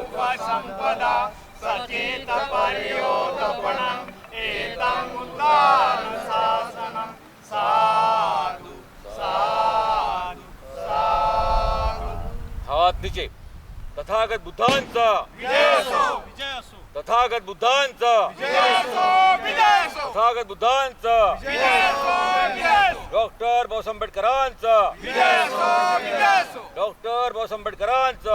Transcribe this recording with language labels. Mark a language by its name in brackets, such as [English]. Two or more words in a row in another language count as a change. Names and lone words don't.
[Pali] संपदा सचेत पर्योदपणम् एतं उद्दान शासनं साधु साधु साधु। [Hindi] हाथ नीचे। [Marathi] तथागत बुद्धांचा विजय असो विजय असो तथागत बुद्धांचा विजय असो विजय असो तथागत बुद्धांचा विजय असो विजय असो डॉक्टर बाबासाहेब आंबेडकरांचा विजय असो विजय असो डॉक्टर बाबासाहेब आंबेडकरांचा